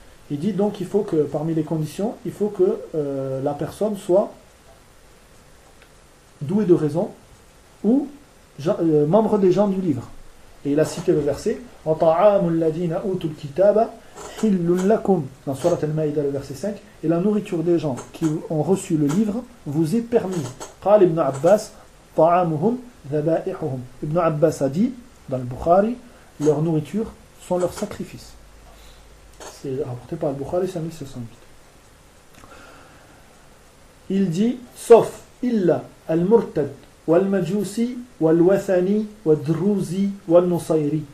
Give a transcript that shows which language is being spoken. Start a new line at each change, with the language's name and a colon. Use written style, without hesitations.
French: Il dit donc, il faut que parmi les conditions, il faut que la personne soit douée de raison ou membre des gens du livre. Et il a cité le verset
Arabic: وطعام الذين أوتوا الكتاب حل لكم,
French: dans sourate Al-Maïda, le verset 5, et la nourriture des gens qui ont reçu le livre vous est permis.
Arabic: قال ابن عباس طعامهم ذبائحهم.
French: Ibn Abbas a dit dans le Bukhari, leur nourriture sont leurs sacrifices. C'est rapporté par Al-Bukhari 5608. Il dit, sauf
Arabic: illa al-murtad wal-majusi wal-wathani wal-druzi wal-nusayri.